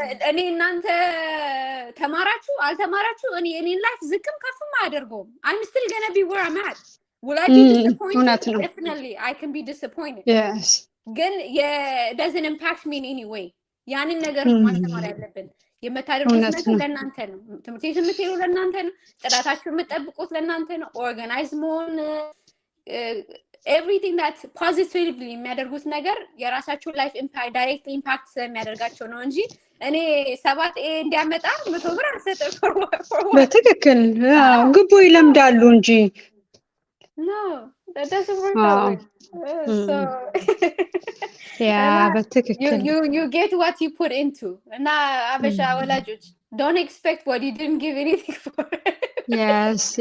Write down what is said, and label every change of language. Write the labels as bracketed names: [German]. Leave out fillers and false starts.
[Amharic] እኔ እናንተ ተማራችሁ አልተማራችሁ እኔን ላይፍ ዝቅም ከፍም አያደርገውም። [English] I'm still going to be where I'm at. Will I be disappointed? Definitely I can be disappointed. Yes. [Amharic] ግን [English] doesn't impact me in any way. [Amharic] ያንን ነገር ማስተማር ያለብን የምታደርጉት ነገር ለእናንተ ነው። ትምህርት ቤት የምትሄዱ ለእናንተ ነው። ጥራታችሁ የምትጠብቁት ለእናንተ ነው። ኦርጋናይዝ መሆን [English] everything that positively [Amharic] የሚያደርጉት ነገር የራሳችሁ ላይፍ ኢምፓክት ዳይሬክት ኢምፓክት ስለሚያደርጋቸው ነው እንጂ እኔ 7 ኤ እንዲያመጣ 100 ብር አልሰጥም። በትክክል ግቡ ይለምዳሉ እንጂ [English] no that doesn't work that way. So [Amharic] በትክክል [English] you get what you put into. [Amharic] እና አበሻ ወላጆች [English] don't expect what you didn't give anything for. Yes.